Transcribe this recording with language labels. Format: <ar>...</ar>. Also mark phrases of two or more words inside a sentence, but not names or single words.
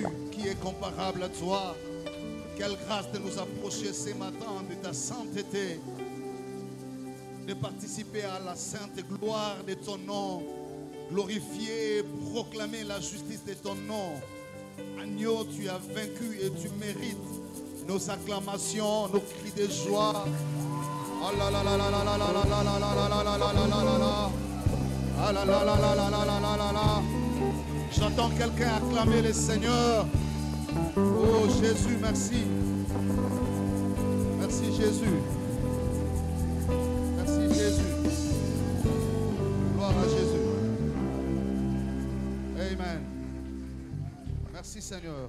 <fr>Qui est comparable à toi? Quelle grâce de nous approcher ce matin de ta sainteté, de participer à la sainte gloire de ton nom, glorifier et proclamer la justice de ton nom. Agneau, tu as vaincu et tu mérites nos acclamations, nos cris de joie. Ah là là là là là là là là là là là là là là là là là. Ah là là là là là là là là là. J'entends quelqu'un acclamer le Seigneur. Oh Jésus, merci. Merci Jésus. Merci Jésus. Gloire à Jésus. Amen. Merci Seigneur.</fr>